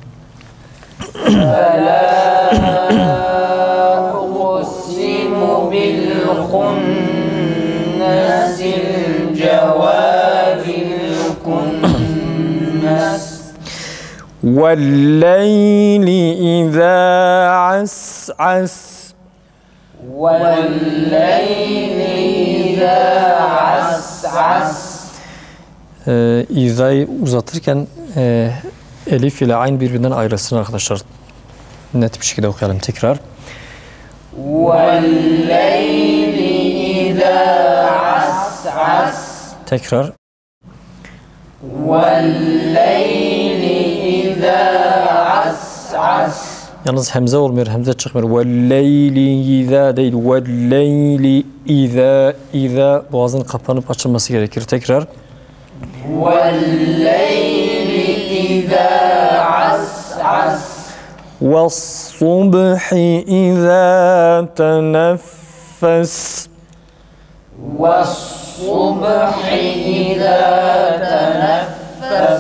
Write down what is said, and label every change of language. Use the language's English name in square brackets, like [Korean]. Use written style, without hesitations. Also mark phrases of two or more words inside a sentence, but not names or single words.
[Arabic] فلا أقسم بالخنس الجوار الكنس والليل إذا عسعس والليل إذا عسعس [Turkish] İza'yı uzatırken elif ile ayn birbirinden ayrılsın arkadaşlar. Net bir şekilde okuyalım tekrar. [Arabic] والليل إذا عسعس [Turkish] Tekrar. [Arabic] والليل إذا عسعس [Turkish] Yalnız hemze olmuyor, hemze çıkmıyor. [Arabic] وَاللَّيْلِ اِذَا [Turkish] değil. [Arabic] وَاللَّيْلِ اِذَا [Turkish] boğazın kapanıp açılması gerekir. Tekrar. [Arabic] والليل إذا عسعس وَالصُّبْحِ اِذَا تَنَفَّسْ والصبح إذا تنفس